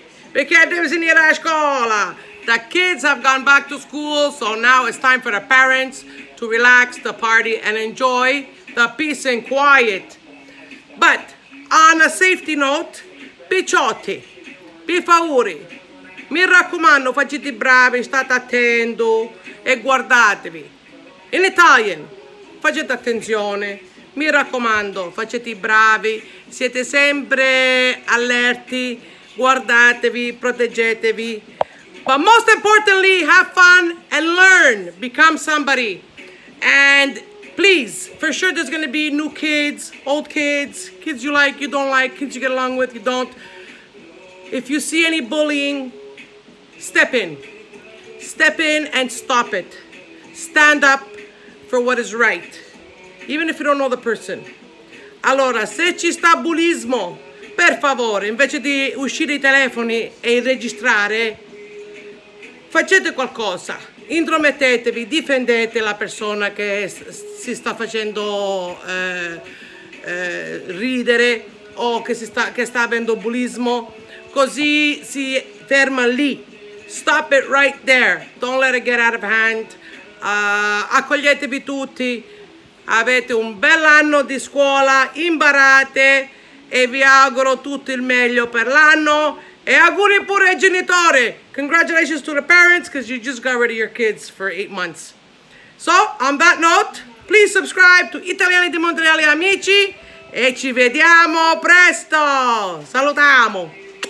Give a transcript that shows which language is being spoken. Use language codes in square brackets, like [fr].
[it] Perché devi venire a scuola. [en] The kids have gone back to school, so now it's time for the parents to relax, the party, and enjoy the peace and quiet. But on a safety note, [it] picciotti, per favore, mi raccomando, facete bravi, state attenti e guardatevi. [en] In Italian, [it] facete attenzione, mi raccomando, facete bravi, siete sempre allerti, guardatevi, proteggetevi. [en] But most importantly, have fun and learn, become somebody. And please, for sure there's gonna be new kids, old kids, kids you like, you don't like, kids you get along with, you don't. If you see any bullying, step in and stop it. Stand up for what is right, even if you don't know the person. [it] Allora, se ci sta bullismo, per favore, invece di uscire i telefoni e registrare, facete qualcosa, intromettetevi, difendete la persona che si sta facendo ridere o che sta avendo bullismo, così si ferma lì. [en] Stop it right there, don't let it get out of hand. [it] Accoglietevi tutti, avete un bell'anno di scuola, imparate e vi auguro tutto il meglio per l'anno. E auguri pure ai genitori. [en] Congratulations to the parents because you just got rid of your kids for 8 months. So, on that note, please subscribe to Italiani di Montreal [it] amici e ci vediamo presto. Salutiamo.